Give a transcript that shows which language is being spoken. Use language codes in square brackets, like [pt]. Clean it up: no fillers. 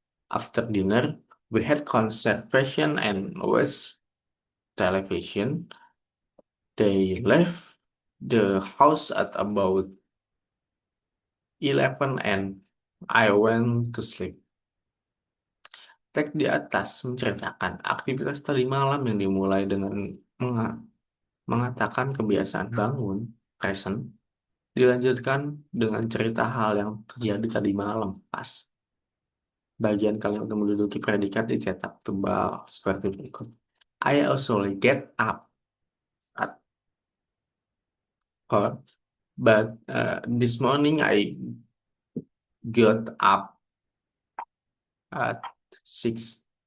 [en] After dinner, we had conversation and watched television. They left the house at about 11 and I went to sleep. [id] Teks di atas menceritakan aktivitas tadi malam yang dimulai dengan mengatakan kebiasaan bangun, present, dilanjutkan dengan cerita hal yang terjadi tadi malam, pas. Bagian kalimat yang menduduki predikat dicetak tebal seperti berikut. [en] I also get up at 4, but this morning I got up at 6.